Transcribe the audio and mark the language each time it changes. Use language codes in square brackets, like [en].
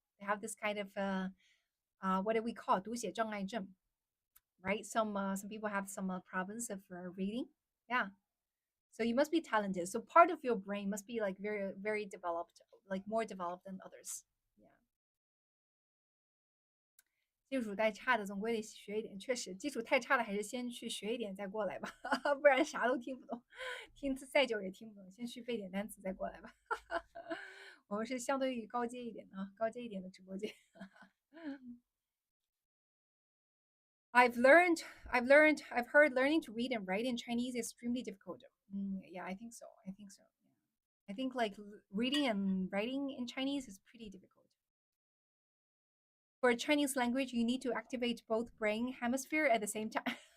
[en] They have this kind of what do we call 读写障碍症, right? Some people have some problems of reading. Yeah. So you must be talented. So part of your brain must be like very, very developed, like more developed than others. Yeah. [zh] 基础太差的总归得学一点，确实，基础太差的还是先去学一点再过来吧，不然啥都听不懂，听再久也听不懂，先去背点单词再过来吧。我们是相对于高阶一点的啊，高阶一点的直播间。 [en] I've heard learning to read and write in Chinese is extremely difficult. Yeah, I think so. I think so. Yeah. I think like reading and writing in Chinese is pretty difficult. For Chinese language, you need to activate both brain hemisphere at the same time.